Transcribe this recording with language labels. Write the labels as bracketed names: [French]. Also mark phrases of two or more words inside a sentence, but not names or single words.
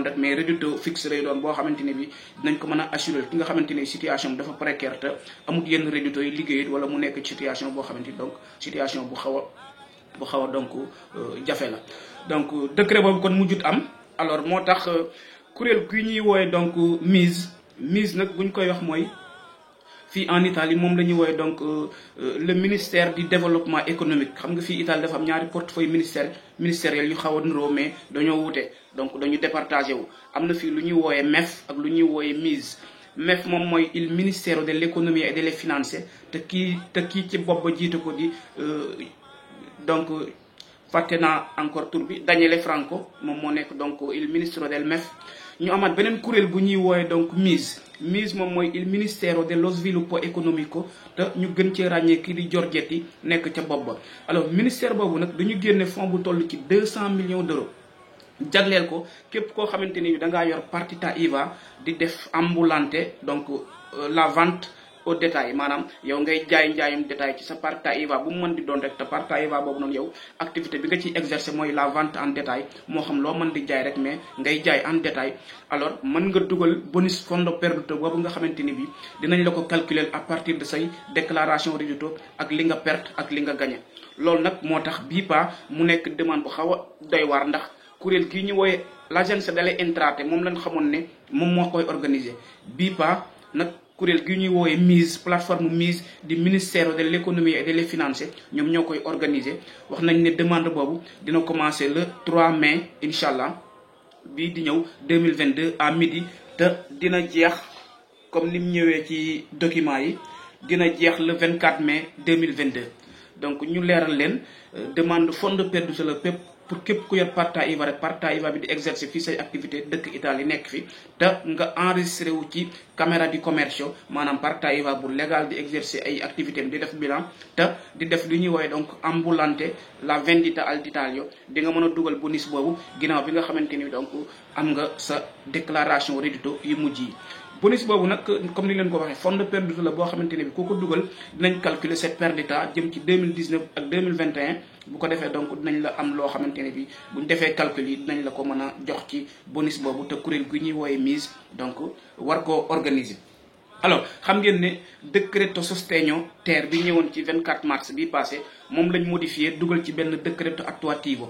[Wolof] rek mais reddito fixe lay doon boo xamante ni bi dinañ ko mën a assurer ki nga xamante ni situation bi dafa précaire te amul yenn reddito yi liggéeyit wala mu nekk situation boo xamante ni donc situation bu xaw a donc jafe la donc décret boobu kon mujjut am alors moo tax kuréel gi ñuy woowe donc mise nag buñ koy wax mooy fii [French] en Italie [Wolof] moom la ñuy woowee donc [French] le ministère du développement économique. [Wolof] xam nga fii Italie dafa am ñaari [French] portefeuille ministériel [Wolof] yu xaw a niroo mais dañoo wute, donc dañu départagé wu. am na fii lu ñuy wooyee MEF ak lu ñuy wooyee MISE. MEF moom mooy il [French] ministère de l'économie et des finances [Wolof] te kii ci bopp ba jiite ko di donc fàtte naa encore tur bi Daniele Franco moom moo nekk donc [Italian] il ministro del MEF. [Wolof] ñu amaat beneen kuréel bu ñuy woowe donc MISE moom mooy [Italian] il ministero dello sviluppo economico [Wolof] te ñu gën cee ràññee kii di Giorgetti nekk ca bopp ba. alors ministère boobu nag dañu génne fonds bu toll ci [French] 200 millions d'euros [Wolof] jagleel ko képp koo xamante ni da ngaa yor [Italian] partita IVA [Wolof] di def ambulante donc [French] la vente au détail, [Wolof] maanaam yow ngay jaay njaayum détail ci sa [Italian] partita IVA [Wolof] bu mu mën di doon rek te [Italian] partita IVA [Wolof] boobu noonu yow activité bi nga ciy exercer mooy [French] la vente en détail, [Wolof] moo xam loo mën di jaay rek mais ngay jaay [French] en détail. [Wolof] alors mën nga dugal bonus [Italian] fondo perduto [Wolof] boobu nga xamante ni bi dinañ la ko calculer [French] à partir de [Wolof] say déclaration rédito ak li nga perte ak li nga gagné. loolu nag moo tax bii pa mu nekk demande bu xaw a doy waar, ndax kuréel gii ñu wooye l'agence [Italian] delle entrate [Wolof] moom lañ xamoon ne moom moo koy organiser. bii pa nag kuréel gi ñuy woowe MISE, plateforme MISE [French] du ministère de l'économie et des finances, [Wolof] ñoom ñoo koy organiser. wax nañ ne demande boobu dina commencer [French] le 3 mai [Arabic] إن شاء الله [Wolof] bii di ñëw 2022 [French] à midi [Wolof] te dina jeex comme ni mu ñëwee ci document yi dina jeex [French] le 24 mai 2022. [Wolof] donc ñu leeral leen demande [Italian] fondo perduto [Wolof] la pépp pour képp ku yor [Italian] partita IVA [Wolof] rek [Italian] partita IVA [Wolof] bi di exercer fii say activité dëkk Italie nekk fi te nga enregistré wu ci Camera di Commercio, maanaam [Italian] partita IVA [Wolof] bu légal di exercer ay activité di def bilan te di def li ñuy woowee donc ambulante [Italian] la vendita al dettaglio, [Wolof] di nga mën a dugal bonus boobu ginnaaw bi nga xamante ni donc am nga sa déclaration reddito yu mujj yi. bonus boobu nag comme ni leen ko waxee [Italian] fondo perduto [Wolof] la boo xamante ne bi ku ko dugal dinañ calculer cette perdita jëm ci 2019 ak 2021 bu ko defee donc dinañ la am loo xamante ne bi buñ defee calcul yi dinañ la ko mën a jox ci bonus boobu te kuréel gi ñuy wooye MISE donc war koo organiser. alors xam ngeen ne décreto sostegno ter bi ñëwoon ci 24 mars bi passé moom lañ modifié dugal ci benn décreto attuativo.